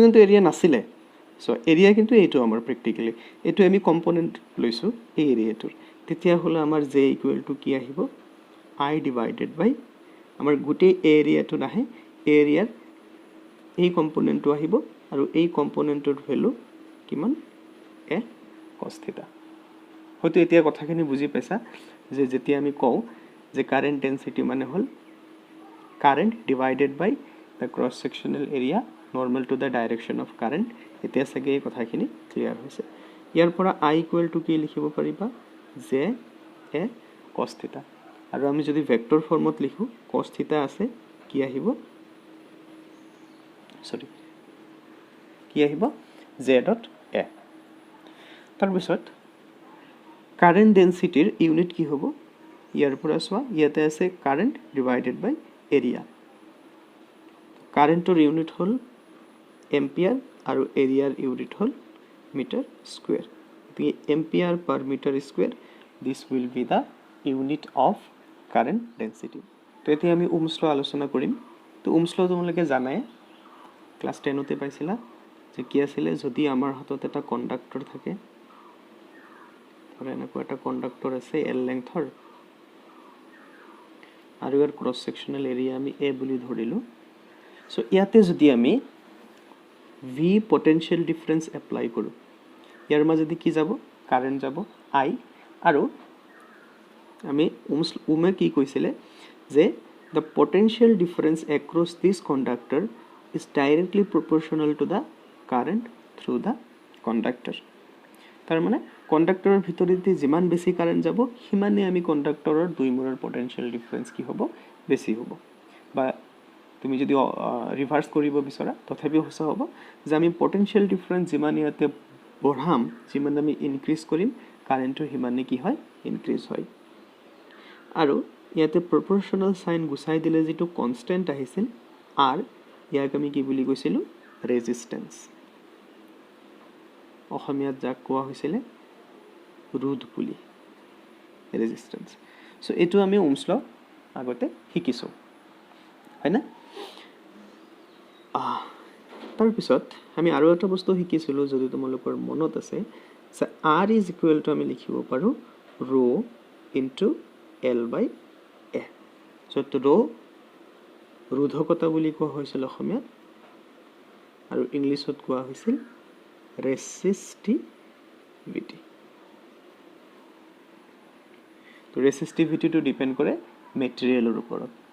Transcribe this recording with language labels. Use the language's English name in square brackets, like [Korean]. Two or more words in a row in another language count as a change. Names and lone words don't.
[Assamese] কিন্তু এৰিয়া নাছিলে সো এৰিয়া কিন্তু এইটো আমাৰ প্ৰ্যাকটিক্যালি এটো আমি কম্পোনেন্ট লৈছো এই এৰিয়াটোৰ তেতিয়া হলে আমাৰ j [English] equal to [Assamese] কি আহিব I [English] divided by [Assamese] আমাৰ গোটেই এৰিয়াটো নাহে এৰিয়াৰ এই কম্পোনেন্টটো আহিব আৰু এই কম্পোনেন্টৰ ভ্যালু কিমান এ cos থিটা হয়তো এতিয়া কথাখিনি বুজি পাইছা যে যেতিয়া আমি কও যে [English] current density [Assamese] মানে হল [English] current divided by the cross sectional area normal to the direction of current [Assamese] এতিয়া সগে এই কথাখিনি ক্লিয়াৰ হৈছে ইয়াৰ পৰা I [English] equal to [Assamese] কি লিখিব পাৰিবা j a cos থিটা আৰু আমি যদি ভেক্টৰ ফৰ্মত লিখো cos থিটা আছে কি আহিব সৰি কি আহিব j ডট a তাৰ পিছত কারেন্ট ডেন্সিটিৰ ইউনিট কি হ'ব ইয়াৰ পৰা সোৱা ইয়াতে আছে কারেন্ট [English] divided by area [Assamese] কারেন্টৰ ইউনিট হল এম্পিয়াৰ আৰু এৰিয়াৰ ইউনিট হল [English] meter square the ampere per meter square this will be the unit of current density [Assamese] তো এতিয়া আমি [English] Ohm's law [Assamese] আলোচনা কৰিম তো [English] Ohm's law [Assamese] তোমালোকে জানাই ক্লাস 10 তে পাইছিলা যে কি আছিল যদি আমাৰ হাতত এটা কন্ডাক্টৰ থাকে আৰু এনেকুৱা এটা কন্ডাক্টৰ আছে l লেংথৰ আৰু ইয়াৰ [English] cross sectional area [Assamese] আমি a বুলি ধৰিলো সো ইয়াতে যদি আমি v [English] potential difference apply [Assamese] কৰো ইয়াৰ মাজেদি কি যাব কারেন্ট যাব I আৰু আমি ওমে কি কৈছিলে যে [English] the potential difference across this conductor is directly proportional to the current through the conductor [Assamese] তাৰ মানে কন্ডাক্টৰৰ ভিতৰেদি যিমান বেছি কারেন্ট যাব হিমানে আমি কন্ডাক্টৰৰ দুই মূৰৰ [English] potential difference [Assamese] কি হ'ব বেছি হ'ব বা তুমি যদি ৰিভার্স কৰিব বিচৰা তথাপিও হোসা হ'ব যে আমি [English] potential difference [Assamese] যিমান ইয়াতে বঢ়াম যিমান আমি ইনক্ৰিজ কৰিম কারেন্টৰ হিমানে কি হয় ইনক্ৰিজ হয় আৰু ইয়াতে [English] proportional sign [Assamese] গুছাই দিলে যেটো কনস্ট্যান্ট আহিছিল r ইয়াক আমি কি বুলি কৈছিলো ৰেজিস্ট্যান্স অসমীয়াত যাক কোৱা হৈছিল ৰোধ বুলি ৰেজিস্ট্যান্স সো এটো আমি [English] Ohm's law [Assamese] আগতে শিকিছো হয় না তাৰ পিছত আমি আৰু এটা বস্তু শিকিছিলো যদি তোমালোকৰ মনত আছে যে [English] r is equal to [Assamese] আমি লিখিব পাৰো [English] rho into l by a so to rho [Assamese] ৰোধকতা বুলি কোৱা হৈছিল অসমীয়াত আৰু ইংলিছত কোৱা হৈছিল ৰেসিস্টিভিটি তো ৰেসিস্টিভিটি টু ডিপেন্ড কৰে মেটেৰিয়েলৰ ওপৰত